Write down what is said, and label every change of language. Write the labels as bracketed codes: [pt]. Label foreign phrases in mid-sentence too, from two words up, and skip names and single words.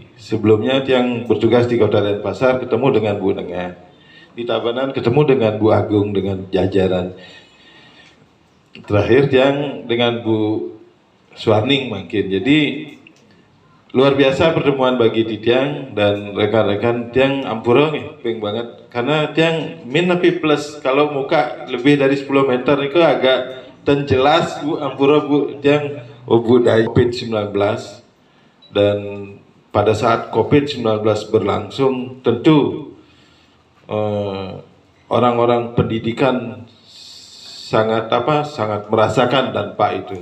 [id] Sebelumnya Tiang bertugas di Kota Denpasar, ketemu dengan Bu Nengah. Di Tabanan ketemu dengan Bu Agung dengan jajaran. Terakhir Tiang dengan Bu Suarning mungkin. Jadi luar biasa pertemuan bagi Tiang dan rekan-rekan. [ban] Tiang ampura [id] nih, ping banget. Karena Tiang min tapi plus kalau muka lebih dari 10 meter itu agak tenjelas Bu ampura Bu Tiang Bu dari COVID-19. Dan pada saat COVID-19 berlangsung, tentu orang-orang pendidikan sangat merasakan dampak itu.